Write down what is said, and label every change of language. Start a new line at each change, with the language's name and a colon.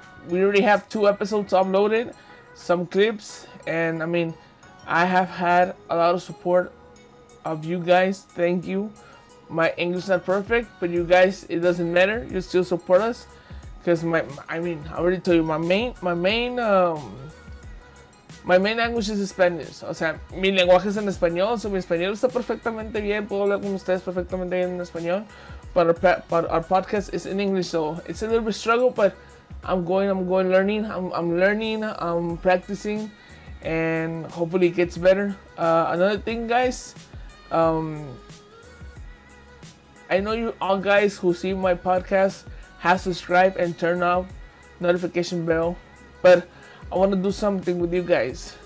English: We already have 2 episodes uploaded, some clips, and I have had a lot of support of you guys. Thank you. My English is not perfect, but you guys, it doesn't matter. You still support us, because I already told you my main language is Spanish.
Spanish: O sea, mi lenguaje es en español. So mi español está perfectamente bien. Puedo hablar con ustedes perfectamente bien en español.
English: But our podcast is in English, so it's a little bit struggle, but I'm learning. I'm learning. I'm practicing, and hopefully it gets better. Another thing, guys, I know you all guys who see my podcast have subscribed and turn off notification bell, but I want to do something with you guys.